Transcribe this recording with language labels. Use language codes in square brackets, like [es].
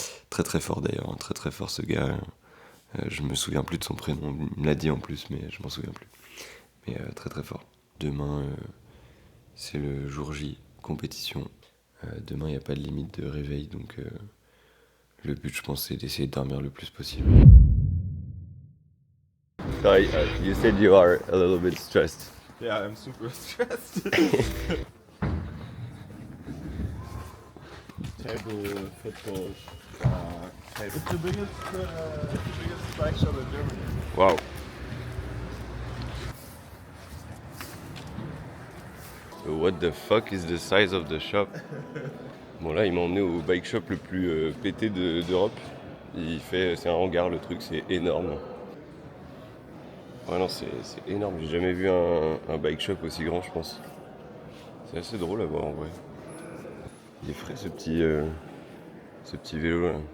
[fr] Très très fort d'ailleurs, très très fort ce gars. Je me souviens plus de son prénom, il me l'a dit en plus, mais je m'en souviens plus. Mais très très fort. Demain, c'est le jour J, compétition. Demain, il n'y a pas de limite de réveil, donc le but, je pense, c'est d'essayer de dormir le plus possible. [en] Sorry, you said you are a little bit stressed. Yeah, I'm super stressed. Table football. It's the biggest bike shop in Germany. Wow. What the fuck is the size of the shop? [fr] Bon là, il m'a emmené au bike shop le plus pété d'Europe. C'est un hangar, le truc, c'est énorme. Ouais non, c'est énorme. J'ai jamais vu un bike shop aussi grand, je pense. C'est assez drôle à voir en vrai. Il est frais ce petit vélo là.